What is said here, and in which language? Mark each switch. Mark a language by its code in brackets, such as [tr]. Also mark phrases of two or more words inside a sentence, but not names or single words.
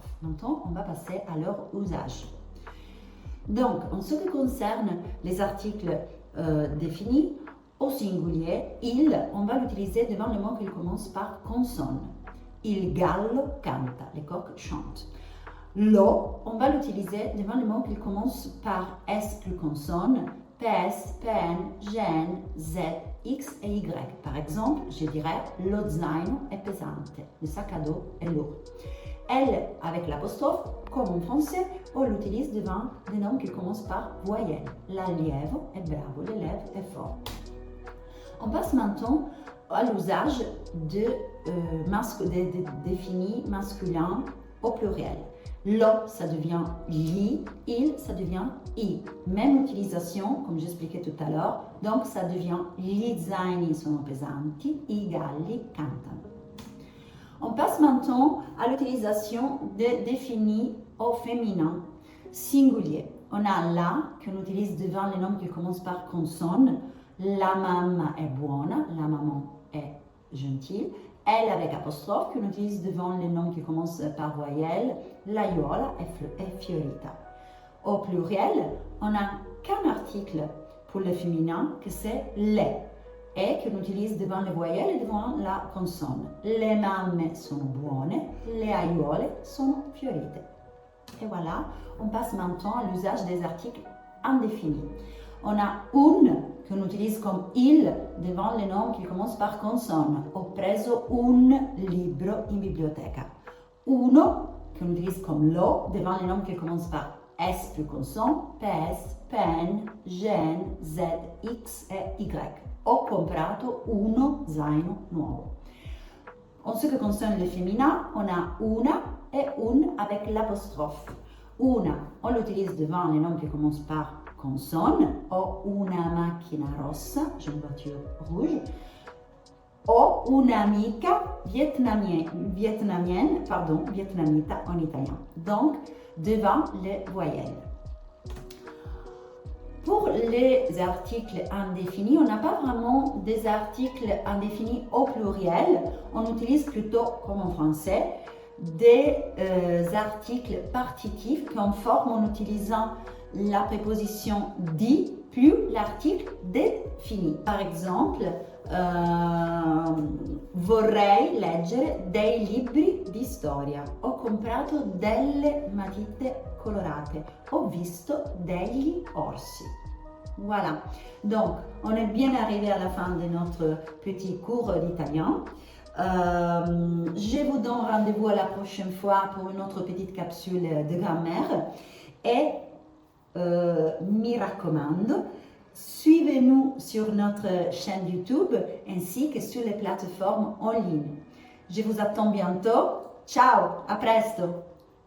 [fr] Maintenant, on va passer à leur usage. Donc, en ce qui concerne les articles définis, au singulier, il, on va l'utiliser devant le mot qui commence par consonne. [it] Il gallo canta, [fr] les coqs chantent. Lo, on va l'utiliser devant le mot qui commence par S plus consonne, PS, PN, GN, Z, X et Y. Par exemple, je dirais [it] lo zaino è pesante, [fr] le sac à dos est lourd. Elle, avec l'apostrophe, comme en français, on l'utilise devant des noms qui commencent par voyelle. [it] L'allievo est bravo, [fr] l'élève est fort. On passe maintenant à l'usage de définis masculins au pluriel. Lo, ça devient li, il, ça devient i. Même utilisation, comme j'expliquais tout à l'heure, donc ça devient [it] gli zaini sono pesanti, i galli cantano. [fr] On passe maintenant à l'utilisation de définis au féminin singulier. On a la, qu'on utilise devant les noms qui commencent par consonne. [it] La mamma è buona, [fr] la maman est gentille. Elle avec apostrophe, qu'on utilise devant les noms qui commencent par voyelle. [it] L'aiola est fiorita. [fr] Au pluriel, on n'a qu'un article pour le féminin, que c'est les. Et qu'on utilise devant les voyelles et devant la consonne. [it] Le mamme sono buone, le aiuole sono fiorite. [fr] Et voilà, on passe maintenant à l'usage des articles indéfinis. On a un qu'on utilise comme il devant les noms qui commencent par consonne. [it] Ho preso un libro in biblioteca. [fr] Uno qu'on utilise comme lo devant les noms qui commencent par S plus consonne, PS, PN, GN, Z, X et Y. [it] Ho comprato uno zaino nuovo. [fr] En ce qui concerne le féminin, on a una et un avec l'apostrophe. Una, on l'utilise devant les noms qui commencent par consonne. [it] Ho una macchina rossa, [fr] j'ai une voiture rouge. [it] Ho un'amica vietnamita [fr] en italien. Donc, devant les voyelles. Pour les articles indéfinis, on n'a pas vraiment des articles indéfinis au pluriel. On utilise plutôt, comme en français, des articles partitifs qu'on forme en utilisant la préposition di plus l'article défini. Par exemple, [it] vorrei leggere dei libri di storia. Ho comprato delle matite colorate. Ho visto degli orsi. [fr] Voilà. Donc, on est bien arrivé à la fin de notre petit cours d'italien. Je vous donne rendez-vous à la prochaine fois pour une autre petite capsule de grammaire. [it] Et mi raccomando, [fr] suivez-nous sur notre chaîne YouTube ainsi que sur les plateformes en ligne. Je vous attends bientôt. [it] Ciao, à presto!